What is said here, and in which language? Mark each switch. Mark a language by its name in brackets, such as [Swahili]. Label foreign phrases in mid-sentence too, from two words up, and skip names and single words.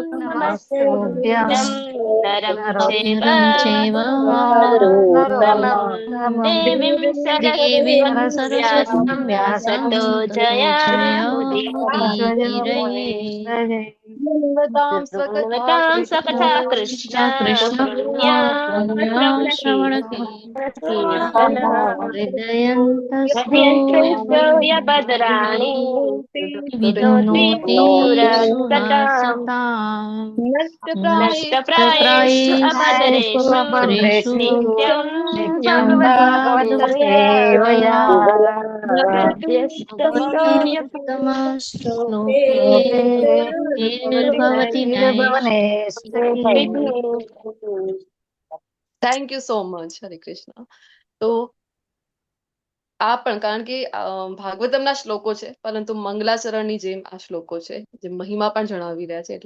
[Sanskrit] નમસ્તુભ્યં નમસ્કૃત્યં નરં ચૈવ નરં ચૈવ નરોત્તમં નરોત્તમં દેવીં દેવીं સરસ્વતીં સરસ્વતીं વ્યાસं વ્યાસं તતો જયાमुदीरये. ભગવતાં સ્વકથા શૃण्वतां स्वकथा कृष्ण કૃષ્ણ पुण्यश्रवणकीर्तनम् હૃદયંતસ્તો हृदयन्तो यभद्राणि शृणोति વિદ્નોતિ सुरसताम् સુરસતાम् नष्टप्रायेषु નષ્ટપ્રાયેષુ अभद्रेषु અભદ્રેષુ नित्यं નિત્યં भगवद् ભગવદ सेवया ભક્તિસ્તમસ્તોકે નિર્ભવતિ નૈષ્ઠિકી. [English] Thank you so much. [Sanskrit] હરે કૃષ્ણ. [Gujarati] તો આ પણ કારણ કે ભાગવતમના શ્લોકો છે, પરંતુ મંગલાચરણની જેમ આ શ્લોકો છે, જે મહિમા પણ જણાવી રહ્યા છે.